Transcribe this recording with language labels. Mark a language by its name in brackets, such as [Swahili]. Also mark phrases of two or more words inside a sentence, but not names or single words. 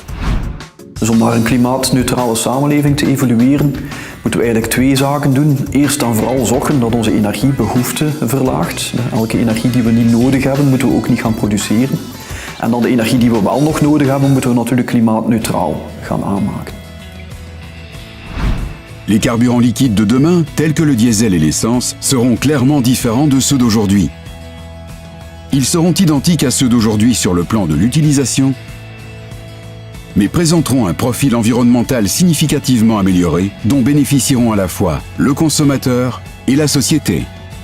[Dutch] Dus om naar een klimaatneutrale samenleving te evolueren, moeten we eigenlijk twee zaken doen. Eerst en vooral zorgen dat onze energiebehoefte verlaagt. Elke energie die we niet nodig hebben, moeten we ook niet gaan produceren. En dan de energie die we wel nog nodig hebben, moeten we natuurlijk klimaatneutraal gaan aanmaken. [French] Les carburants liquides de demain, tels que le diesel et l'essence, seront clairement différents de ceux d'aujourd'hui. Ils seront identiques à ceux d'aujourd'hui sur le plan de l'utilisation, mais présenteront un profil environnemental significativement amélioré dont bénéficieront à la fois le consommateur et la société.